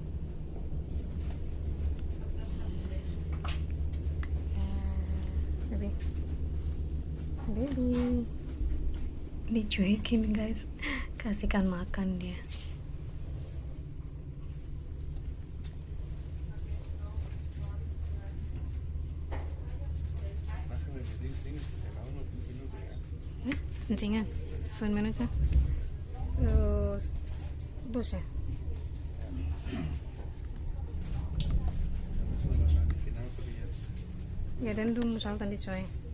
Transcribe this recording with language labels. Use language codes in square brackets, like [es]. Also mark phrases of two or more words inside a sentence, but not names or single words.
[en] Baby. Baby. [id] Dicuekin guys. Kasihkan makan dia. [de] Zingan, 5 minuten. [id] Bus ya? [de] Ja, dann du musst halt an die 2.